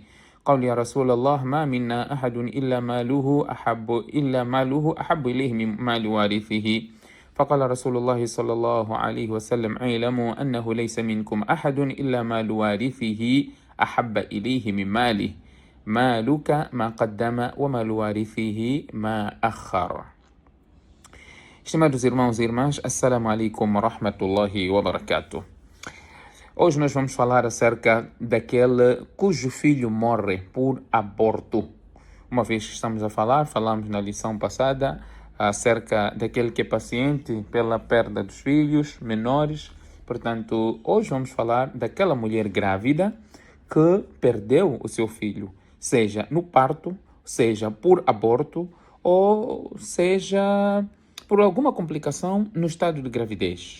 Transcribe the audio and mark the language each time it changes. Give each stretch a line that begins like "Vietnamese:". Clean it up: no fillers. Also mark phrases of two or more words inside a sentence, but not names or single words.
Arabic: قال: يا رسول الله ما منا أحد إلا ماله أحب إليه من مال وارثه. فقال رسول الله صلى الله عليه وسلم: اعلموا أنه ليس منكم أحد إلا مال وارثه أحب إليه من ماله. مالك ما قدم ومال وارثه ما أخر.
Portuguese: Estimados irmãos e irmãs,
Arabic: السلام عليكم ورحمة الله وبركاته.
Portuguese: Hoje nós vamos falar acerca daquele cujo filho morre por aborto. Uma vez que estamos a falar, falamos na lição passada acerca daquele que é paciente pela perda dos filhos menores. Portanto, hoje vamos falar daquela mulher grávida que perdeu o seu filho, seja no parto, seja por aborto ou seja por alguma complicação no estado de gravidez.